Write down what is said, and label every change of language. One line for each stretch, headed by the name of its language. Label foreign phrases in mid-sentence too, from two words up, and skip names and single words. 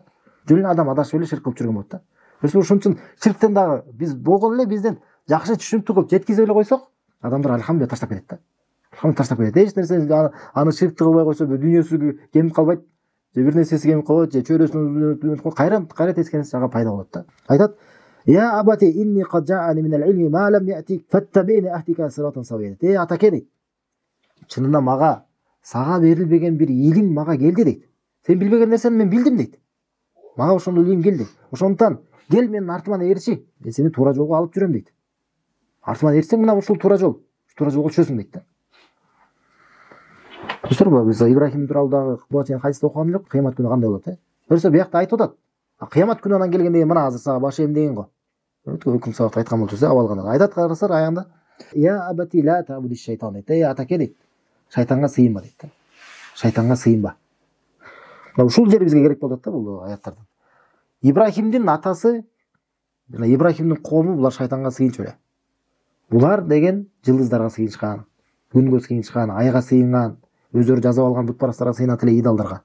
Kyrgyz: Жөн эле адам адашып эле ширк кылып жүргөн болот да. Көрсөтөр, ошон үчүн ширктен дагы биз болгон эле бизден жакшы түшүнүктүү кылып жеткизе эле койсок, адамдар альхамдулилlah таштап кетет да. Альхамдулилlah таштап кетет. Эч нерсе аны ширкти кылбай койсо, дүйнөсү кемип калбайт. Же бир нерсеси кемип калбайт, же чөйрөсүнүн кайра тескери жага пайда болот да. Айтат:
Arabic: "يا أبت إني قد جاءني من العلم ما لم يأتك فاتبعني أهدك صراطا سويا."
Kyrgyz: Атаке дейт. Чынында сага берилбеген бир илим мага келди дейт. Сен билбеген нерсени мен билдим дейт. Мага ошондой илим келди. Ошондуктан кел менин артыман ээрчи. Мен сени туура жолго алып жүрөм дейт. Артыман ээрчсең мына ушул туура жол. Туура жолго түшөсүң дейт да. Көрсөтөр, биз Ибрахим тууралуу дагы буга чейин хадисте окуган элек, кыямат күнү кандай болот, Көрсө, буякта айтып атат. Кыямат күнү анан келгенде мына азыр сага баш эм деген го. Өкүм сабакта айткан болчу, абалганда. Айтат карасар аягында:
Arabic: "يا أبت لا تعبد الشيطان"
Kyrgyz: дейт. Атаке дейт. Шайтанга сыйынба дейт да. Шайтанга сыйынба. Ушул жери бизге керек болот да бул аяттардан. Ибрахимдин атасы жана Ибрахимдин коому булар шайтанга сыйынчу эле. Булар деген жылдыздарга сыйынышкан, күнгө сыйынышкан, айга сыйынган, өздөрү жазып алган бутпарастарга сыйынат эле идалдарга.